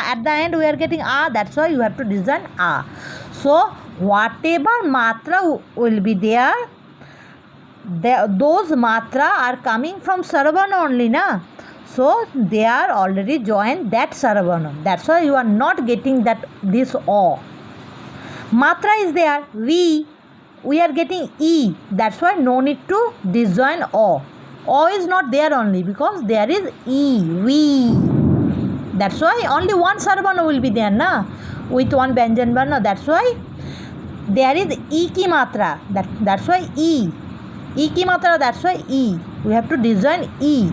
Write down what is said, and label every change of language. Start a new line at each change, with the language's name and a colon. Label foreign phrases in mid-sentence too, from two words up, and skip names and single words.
English: At the end we are getting A. That's why you have to disjoin A. So whatever matra will be there, those matra are coming from Saravarna only, na? So they are already joined that Saravarna. That's why you are not getting this O. Matra is there. V. We are getting E. That's why no need to disjoin O. O is not there only because there is E. V. That's why only one Saravarna will be there, na? With one
Hindi: Vyanjan Varna.
English: That's why there is
Hindi: E ki matra.
English: That's why E.
Hindi: E ki matra,
English: that's why E. We have to disjoin E.